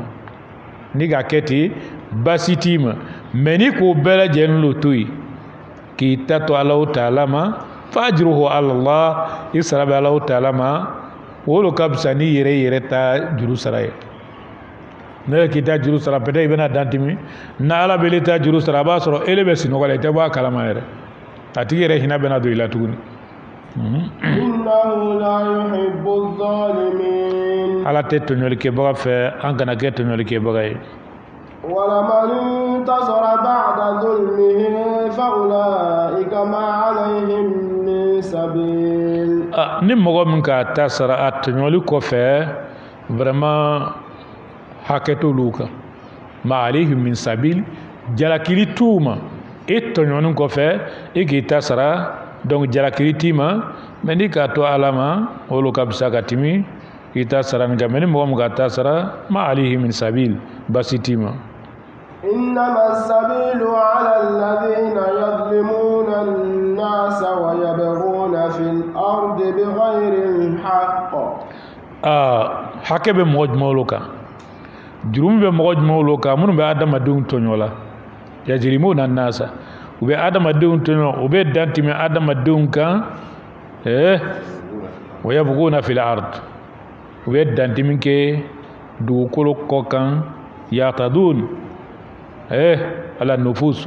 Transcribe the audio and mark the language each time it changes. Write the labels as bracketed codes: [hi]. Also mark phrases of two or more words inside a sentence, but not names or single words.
[bm] ni ka kɛ ten baasi t'i ma mais ni k'o bɛɛ lajɛlen lo to yen k'i ta to Alahu Taala ma [ar] فأجره على الله [bm] i sara bɛ Alahu Taala ma o lo ka fisa ni yɛrɛ ta juru sara ye ne k'i ta juru sara peut-être i bɛna dantimi na Ala bɛ ta juru sara a b'a sɔrɔ ele bɛ sinɔgɔ la i tɛ bɔ a kalama yɛrɛ a tigi yɛrɛ hinɛ bɛna don i la tuguni [ar] إنه لا يحب الظالمين [bm] Ala tɛ tɔɲɔlikɛbaga fɛ an kana kɛ tɔɲɔlikɛbaga ye [ar] ولمن انتصر بعد ظلمه فأولئك ما عليهم من سبيل [bm] ni mɔgɔ min ka ta sara a tɔɲɔli kɔfɛ vraiment hakɛ t'olu kan [ar] ما عليهم من سبيل [bm] jalakili t'u ma e tɔɲɔni kɔfɛ e k'i ta sara donc jalakili t'i ma mais ni k'a to Ala ma olu ka bisa ka timi k'i ta sara nin kan mais ni mɔgɔ min ka ta sara [ar] ما عليهم من سبيل [bm] basi t'i ma [ar] إنما السبيل على الذين يظلمون الناس ويبغون في الأرض بغير الحق [bm] hakɛ bɛ mɔgɔ jumɛnw kan jurumu bɛ mɔgɔ jumɛnw kan minnu bɛ adamadenw tɔɲɔ la yajrimuna nasa u bɛ adamadenw tɔɲɔ u bɛ dan tɛmɛ adamadenw kan [ar] ويبغون في الأرض [bm] u bɛ dan tɛmɛ kɛ dugukolo kɔ kan [ar] يعتدون على نفوس [bm] u